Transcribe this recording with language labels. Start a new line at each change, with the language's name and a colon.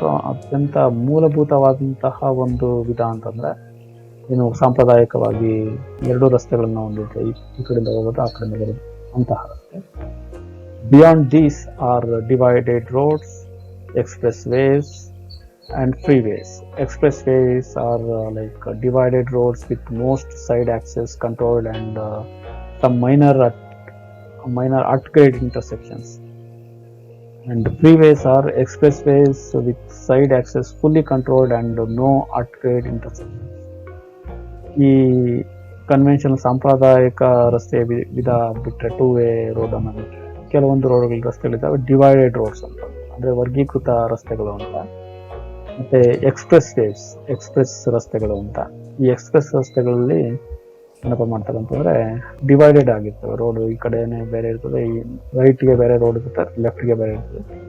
Kannada: ಅತ್ಯಂತ ಮೂಲಭೂತವಾದಂತಹ ಒಂದು ವಿಧ ಅಂತಂದ್ರೆ ಏನು, ಸಾಂಪ್ರದಾಯಿಕವಾಗಿ ಎರಡು ರಸ್ತೆಗಳನ್ನ ಹೊಂದಿರುತ್ತೆ, ಈ ಕಡೆಯಿಂದ ಹೋಗೋದು ಆ ಕಡೆಯಿಂದ ಬರೋದು ಅಂತಹ ರಸ್ತೆ.
English: Beyond these are divided roads, expressways and freeways. Expressways are like divided roads with most side access controlled and some minor at-grade intersections. And freeways are expressways with side access fully controlled and no at-grade intersections.
Kannada: ಈ conventional ಸಾಂಪ್ರದಾಯಿಕ ರಸ್ತೆ ವಿಧ ಬಿಟ್ಟರೆ two-way road ಅನ್ನ ಬಿಟ್ಟರೆ ಕೆಲವೊಂದು ರೋಡ್ಗಳ ರಸ್ತೆಗಳಿದ್ದಾವೆ divided roads ಅಂತ, ಅಂದ್ರೆ ವರ್ಗೀಕೃತ ರಸ್ತೆಗಳು ಅಂತ. ಮತ್ತೆ ಎಕ್ಸ್ಪ್ರೆಸ್ ರಸ್ತೆಗಳು ಅಂತ. ಈ ಎಕ್ಸ್ಪ್ರೆಸ್ ರಸ್ತೆಗಳಲ್ಲಿ ಏನಪ್ಪ ಮಾಡ್ತಾರೆ ಅಂತಂದ್ರೆ, ಡಿವೈಡೆಡ್ ಆಗಿರ್ತವೆ ರೋಡ್, ಈ ಕಡೆನೆ ಬೇರೆ ಇರ್ತದೆ, ಈ ರೈಟ್ಗೆ ಬೇರೆ ರೋಡ್ ಇರುತ್ತೆ, ಲೆಫ್ಟ್ಗೆ ಬೇರೆ ಇರ್ತದೆ.